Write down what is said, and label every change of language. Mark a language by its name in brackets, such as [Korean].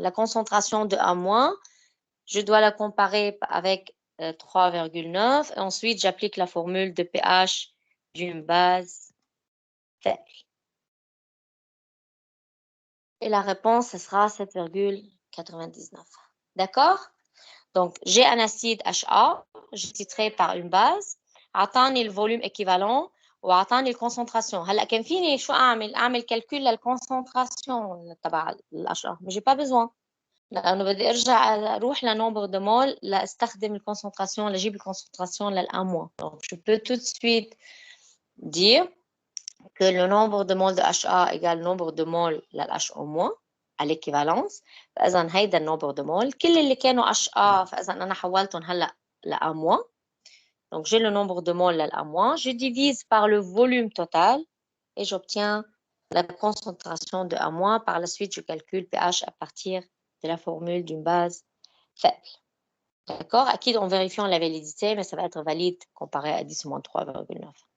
[French] La concentration de A-, je dois la comparer avec 3,9 et ensuite j'applique la formule de pH d'une base faible. Et la réponse, ce sera 7,99. D'accord? Donc, j'ai un acide HA, je titrerai par une base, [Arabic] أعطاني [French] le volume équivalent [Arabic] وأعطاني الكونسنتراسيون. هلا كان فيني شو أعمل كالكول للكونسنتراسيون تبع الHA، [French] mais j'ai pas besoin. [Arabic] لأنه بدي أرجع أروح لنومبر دو مول لأستخدم الكونسنتراسيون لأجيب الكونسنتراسيون للأ-. [French] Donc, je peux tout de suite dire que le nombre de moles de HA égale le nombre de moles للHO- à l'équivalence. [Arabic] فإذا هيدا النومبر دو مول كل اللي كانوا HA فإذا أنا حولتهم هلا لأ-. [French] Donc j'ai le nombre de moles للأ-. Je divise par le volume total et j'obtiens la concentration de A-. Par la suite, je calcule pH à partir de la formule d'une base faible. D'accord? Acquis en vérifiant la validité, mais ça va être valide comparé à 10 moins 3,9.